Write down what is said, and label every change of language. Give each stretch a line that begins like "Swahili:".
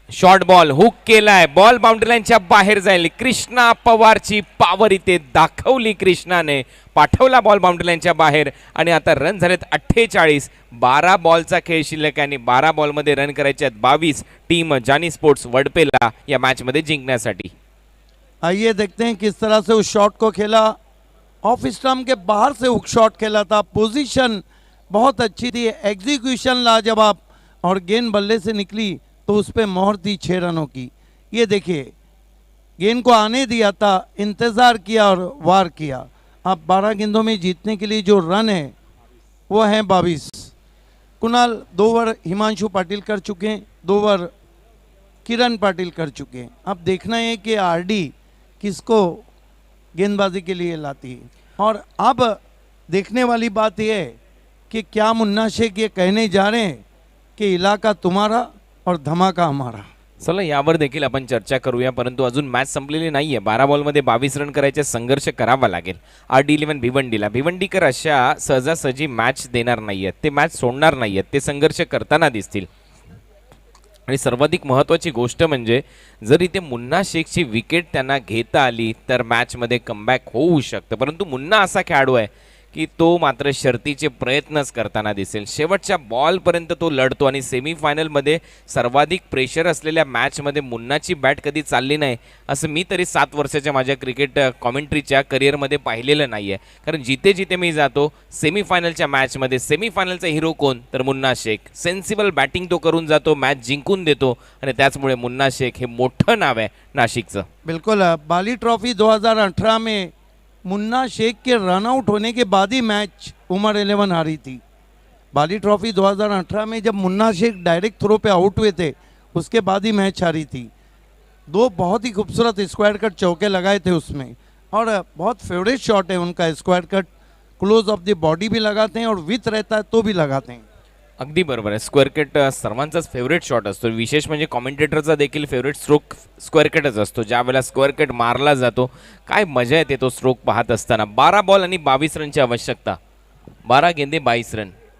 Marathi: Short ball hook केलाय, ball boundary लाईनच्या बाहेर जाईल. कृष्णा पवारची पॉवर इथे दाखवली कृष्णाने, पाठवला बॉल बाउंड्री लाईनच्या बाहेर. आणि आता रन झालेत 48. 12 बॉलचा खेळ शिल्लक आणि 12 बॉलमध्ये रन करायचे आहेत 22 टीम जानी स्पोर्ट्स वडपेला या मॅचमध्ये जिंकण्यासाठी.
Hindi: आइए देखते हैं किस तरह से उस शॉट को खेला. ऑफ स्टंप के बाहर से हुक शॉट खेला था. पोजीशन बहुत अच्छी थी, एग्जीक्यूशन लाजवाब, और गेंद बल्ले से निकली तो उस पर मोहर थी 6 रनों की. ये देखिए, गेंद को आने दिया था, इंतज़ार किया और वार किया. अब 12 गेंदों में जीतने के लिए जो रन है वो है 22. कुणाल 2 ओवर हिमांशु पाटिल कर चुके हैं, 2 ओवर किरण पाटिल कर चुके हैं. अब देखना है कि आरडी किसको गेंदबाजी के लिए लाती है. और अब देखने वाली बात यह है कि क्या मुन्ना शेख ये कहने जा रहे हैं कि इलाका तुम्हारा और धमाका हमारा.
Marathi: चला यावर देखील आपण चर्चा करूया, परंतु अजून मॅच संपलेली नाहीये. 12 बॉलमध्ये 22 रन करायचे संघर्ष करावा लागेल RD11 भिवंडीला. भिवंडीकर अशा सहजासहजी मॅच देणार नाहीयेत, ते मॅच सोडणार नाहीयेत, ते संघर्ष करताना दिसतील. आणि सर्वाधिक महत्त्वाची गोष्ट म्हणजे जर इथे मुन्ना शेखची विकेट त्यांना घेता आली तर मॅचमध्ये कमबॅक होऊ शकतं. परंतु मुन्ना असा खेळाडू आहे की तो मात्र शर्तीचे प्रयत्नच करताना दिसेल. शेवटच्या बॉलपर्यंत तो लढतो आणि सेमीफायनलमध्ये सर्वाधिक प्रेशर असलेल्या मॅचमध्ये मुन्नाची बॅट कधी चालली नाही असं मी तरी 7 वर्षाच्या माझ्या क्रिकेट कॉमेंट्रीच्या करिअरमध्ये पाहिलेलं नाही आहे. कारण जिथे जिथे मी जातो सेमीफायनलच्या मॅचमध्ये सेमीफायनलचा हिरो कोण तर मुन्ना शेख. सेन्सिबल बॅटिंग तो करून जातो, मॅच जिंकून देतो आणि त्याचमुळे मुन्ना शेख हे मोठं नाव आहे नाशिकचं.
Hindi: बिल्कुल. बाली ट्रॉफी 2018 में मुन्ना शेख के रन आउट होने के बाद ही मैच उमर 11 हारी थी. बाली ट्रॉफी 2018 में जब मुन्ना शेख डायरेक्ट थ्रो पे आउट हुए थे उसके बाद ही मैच हारी थी. 2 बहुत ही खूबसूरत स्क्वायर कट चौके लगाए थे उसमें, और बहुत फेवरेट शॉट है उनका. Square cut close of the body भी लगाते हैं और विथ रहता है तो भी लगाते हैं.
Marathi: अगदी बरोबर आहे. स्क्वेअर कट सर्वांचाच फेवरेट शॉट असतो. विशेष म्हणजे कॉमेंटेटरचा देखील फेवरेट स्ट्रोक स्क्वेअर कटच असतो. ज्या वेळेला स्क्वेअर कट मारला जातो काय मजा येते तो स्ट्रोक पाहत असताना. 12 बॉल आणि 22 रनची आवश्यकता.
Hindi: 12 गेंदे 22 रन.